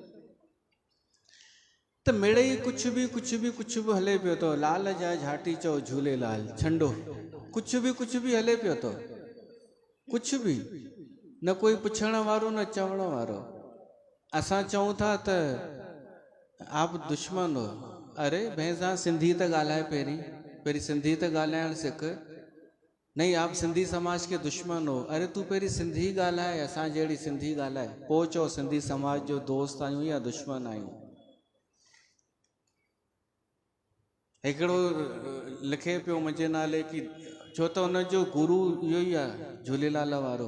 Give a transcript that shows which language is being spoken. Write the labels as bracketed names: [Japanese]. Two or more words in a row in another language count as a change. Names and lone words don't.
[Sindhi] त मिड़ई कुझु बि हले पियो थो। लाल जा झाटी चओ झूलेलाल, छंडो कुझु बि हले पियो थो। कुझु बि न, कोई पुछण वारो न चवण वारो। असां चऊं था त [Hindi] आप दुश्मन हो। [Sindhi] अरे भैंसा सिंधी त ॻाल्हाए, पहिरीं सिंधी त ॻाल्हाइण सिख। [Hindi] नहीं, आप सिंधी समाज के दुश्मन हो। [Sindhi] अरे तू पहिरीं सिंधी ॻाल्हाए, असां जहिड़ी सिंधी ॻाल्हाए, पोइ चओ सिंधी समाज जो दोस्त आहियूं या दुश्मन आहियूं। हिकिड़ो लिखे पियो मुंहिंजे नाले की, छो त हुनजो गुरू इहो ई आहे झूलेलाल वारो।